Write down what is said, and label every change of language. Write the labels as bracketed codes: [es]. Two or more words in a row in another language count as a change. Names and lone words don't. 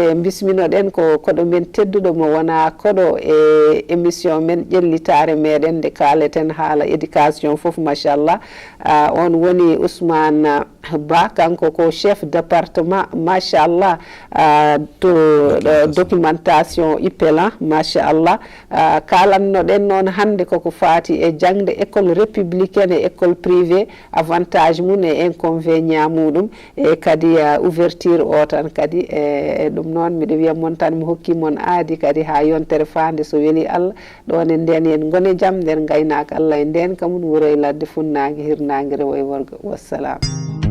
[ff] bisminoɗen ko koɗo men tedduɗo mo wona koɗo e émission men ƴellitare meɗen nde kaleten haala éducation foof machallah on woni Ousmane Ba kanko ko [fr] chef département [ff] machallah to documentation IPELA machallah kalannoɗen noon hande koko fati e jangde [fr] école républicaine et école privée avantage [ff] mum e inconvénient muɗum e kadi ouverture o tan kadi e ɗum noon miɗo wiya mon tan mi hokki mon aadi kadi ha yontere fande so weeli Allah ɗon e nden en gone jaam nden gaynaka Allah e nden kamum wuro e ladde funnague hirnague rewo e worgo wassalam